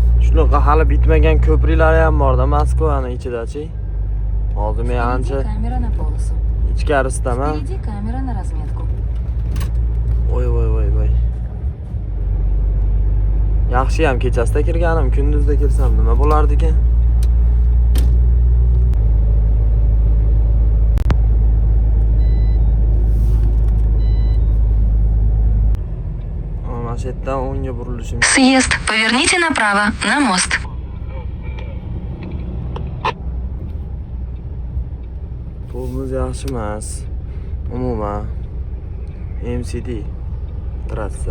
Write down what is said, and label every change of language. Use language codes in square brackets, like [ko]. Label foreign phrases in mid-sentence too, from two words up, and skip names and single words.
[uz] Shunaqa hali bitmagan ko'priklari ham bor-da Moskvani ichida-chi. Hozir men ancha [ru] Камера на полосу. [uz] ichkarisidaman. [ru] Впереди камера на разметку. [uz] Voy. Yaxshi ham kechasida kirganim, kunduzda kelsam nima bo'lardi ekan? Mana shu yerdan o'ngga burilishim. [ru] Съезд. Поверните направо, на мост. [uz] Yo'limiz yaxshi emas. Umuman MCD trassa.